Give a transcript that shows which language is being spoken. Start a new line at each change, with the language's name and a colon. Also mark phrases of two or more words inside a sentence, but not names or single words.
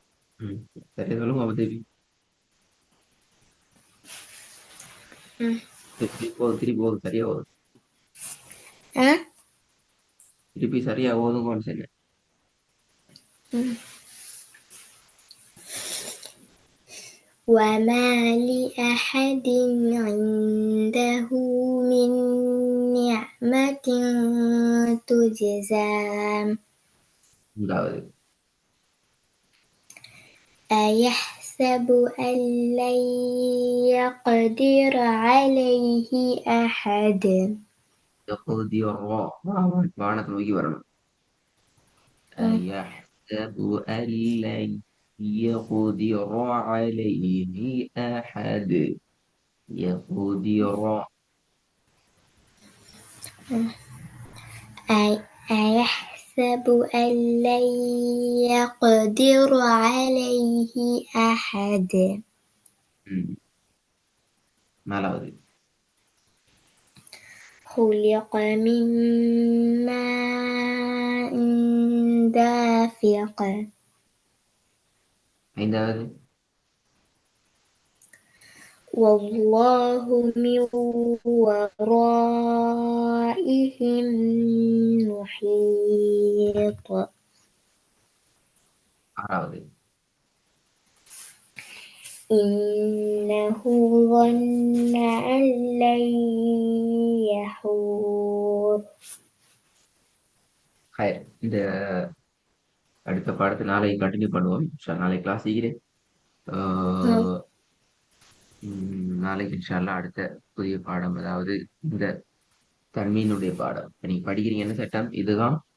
Tamil: சரி சொல்லுங்க தேவி. திருப்பி போகுது சரியா போகுது. ஆ திருப்பி சரியா ஓதுங்கன்னு சொன்னேன். ம்.
Arabic: وما لأحد عنده من نعمة تجزى
Tamil: மூன்றாவது
Arabic: أيحسب أن لن يقدر عليه أحد
Tamil: வானத்தை நோக்கி வரணும்.
Arabic: أيحسب أن لن يقدر عليه أحد. يقدر. أيحسب أن لن يقدر عليه أحد
Tamil: ம். நாலாவது
Arabic: خلق من ماء دافق
Tamil: ஐந்தாவது
Arabic: والله من ورائهم محيط
Tamil: ஆறாவது
Arabic: إنه ظن أن لن يحور ஹயர்.
Tamil: இந்த அடுத்த பாடத்தை நாளைக்கு கண்டினியூ பண்ணுவோம். நாளைக்கு கிளாஸ் செய்கிறேன். நாளைக்கு இன்ஷால்லா அடுத்த புதிய பாடம், அதாவது இந்த தன்மீனுடைய பாடம். இப்ப நீங்க படிக்கிறீங்கன்னு சட்டம் இதுதான்.